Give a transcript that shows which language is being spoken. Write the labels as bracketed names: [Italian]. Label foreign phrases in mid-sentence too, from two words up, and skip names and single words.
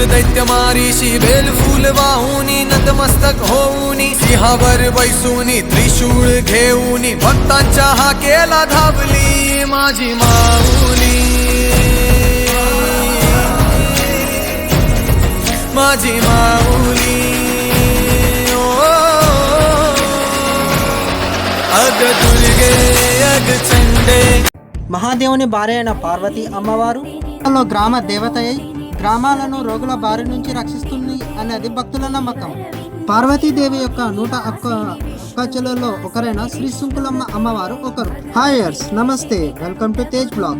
[Marathi] दैत्य मारीशी बेल फूल वाहुनी नतमस्तक होऊनी, सिंहावर बैसूनी त्रिशूळ घेऊनी भक्तांच्या हाकेला धावली माझी माऊली, माझी माऊली ओ, अग दुर्गे अग चंडे. [Telugu] మహాదేవుని భార్య అయిన పార్వతి అమ్మవారు గ్రామ దేవత అయి గ్రామాలను రోగుల బారి నుంచి రక్షిస్తుంది అనేది భక్తుల నమ్మకం. పార్వతీదేవి యొక్క 101 చెల్లెల్లో ఒకరైన శ్రీ సుంకులమ్మ అమ్మవారు ఒకరు. [English] Hayers namaste, welcome to Tej blog.